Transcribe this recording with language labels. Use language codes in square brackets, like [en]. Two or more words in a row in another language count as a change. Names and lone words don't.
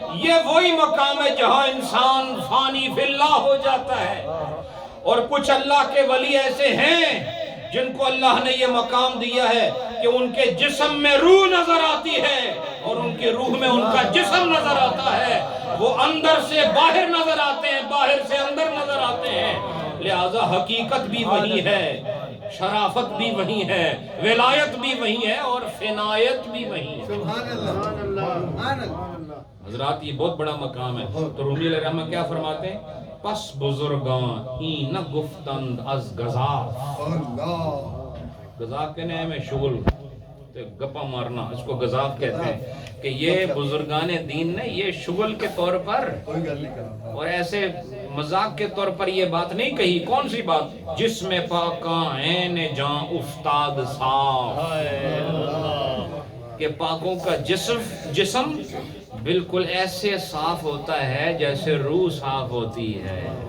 [ur] یہ وہی مقام ہے جہاں انسان فانی فی اللہ ہو جاتا ہے، اور کچھ اللہ کے ولی ایسے ہیں جن کو اللہ نے یہ مقام دیا ہے کہ ان کے جسم میں روح نظر آتی ہے اور ان کے روح میں ان کا جسم نظر آتا ہے، وہ اندر سے باہر نظر آتے ہیں، باہر سے اندر نظر آتے ہیں، لہذا حقیقت بھی وہی ہے، شرافت بھی وہی ہے، ولایت بھی وہی ہے، اور فنایت بھی وہی ہے۔ [ar] سبحان اللہ، [ur] حضرات یہ بہت بڑا مقام ہے۔ تو رومی [ar] علیہ الرحمہ [ur] کیا فرماتے ہیں؟ [fa] پس بزرگان این گفتند از گزاف، [ur] گزاف کہنے ہیں میں شغل گپا مارنا، اس کو گزاف کہتے ہیں کہ یہ بزرگان دین نے یہ شغل کے طور پر اور ایسے مذاق کے طور پر یہ بات نہیں کہی۔ کون سی بات؟ [fa] جس میں پاکاں عین جاں افتاد صاف، [ur] کہ پاکوں کا جسم بالکل ایسے صاف ہوتا ہے جیسے روح صاف ہوتی ہے۔